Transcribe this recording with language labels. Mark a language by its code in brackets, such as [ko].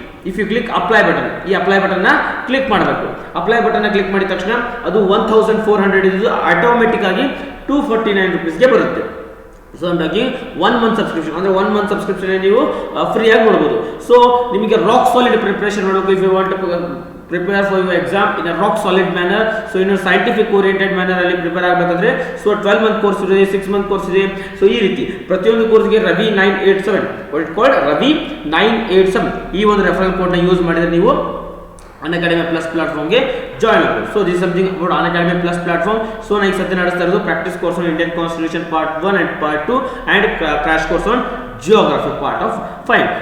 [en] if you click apply button, [kn] ಈ apply ಬಟನ್ನ click ಮಾಡಬೇಕು. ಅಪ್ಲೈ ಬಟನ್ನ ಕ್ಲಿಕ್ ಮಾಡಿದ ತಕ್ಷಣ ಅದು 1400 ಇದು ಆಟೋಮೆಟಿಕ್ ಆಗಿ 249 ರೂಪೀಸ್ಗೆ ಬರುತ್ತೆ. ಸೊ ಹಾಗಾಗಿ 1 ಮಂತ್ ಸಬ್ಸ್ಕ್ರಿಪ್ಷನ್ ಅಂದರೆ 1 ಮಂತ್ ಸಬ್ಸ್ಕ್ರಿಪ್ಷನ್ ನೀವು ಫ್ರೀ ಆಗಿ ನೋಡ್ಬೋದು. ಸೊ ನಿಮಗೆ ರಾಕ್ ಸಾಲಿಡ್ ಪ್ರಿಪರೇಷನ್ ಮಾಡಬೇಕು. [en] if you want to prepare for your exam in a rock solid manner, so in a scientific oriented manner [kn] ಅಲ್ಲಿ ಪ್ರಿಪೇರ್ ಆಗಬೇಕಂದ್ರೆ ಸೊ 12 ಮಂತ್ ಕೋರ್ಸ್ ಇದೆ, [en] 6 month course ಇದೆ. [kn] So ಈ ರೀತಿ ಪ್ರತಿಯೊಂದು ಕೋರ್ಸ್ಗೆ ರವಿ 987 ವಾಟ್ ಕಾಲ್ಡ್ ರವಿ 987 ಈ ಒಂದು ರೆಫರಲ್ ಕೋಡ್ನ ಯೂಸ್ ಮಾಡಿದ್ರೆ ನೀವು ಅನ್ಅಕಾಡೆಮಿ ಪ್ಲಸ್ ಪ್ಲಾಟ್ಫಾರ್ಮ್ಗೆ ಜಾಯ್ನ್ ಆಗಬಹುದು. [en] So this something about Unacademy plus platform. [kn] So ನಾನು ಈಗ ಸದ್ಯ ನಡೆಸ್ತಾ ಇರೋದು [en] Practice course on Indian constitution part 1 and part 2 and crash course on geography part of 5.